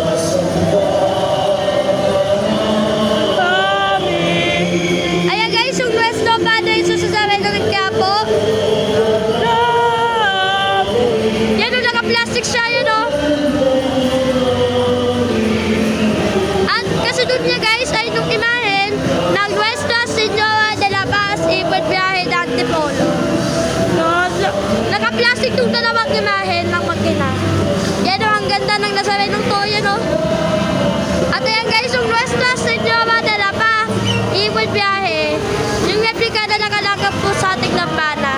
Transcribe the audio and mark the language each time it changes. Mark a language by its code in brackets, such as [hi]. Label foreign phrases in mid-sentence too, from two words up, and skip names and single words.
[tl] Ayan guys, yung Nuestro Padre Jesus Nazareno ng Quiapo. Yan o, naka-plastic siya, yun o. At kasunod niya guys ay nung imahen ng Nuestra Señora de la Paz y Buen Viaje de Antipolo. Naka-plastic yung dalawang imahen ng makina. Yan o, ang ganda ng Nazarenong to, yan o. At ayan guys, yung Nuestra Señora de la Paz y Buen Viaje, yung replika na nakalagap po sa ating lampana.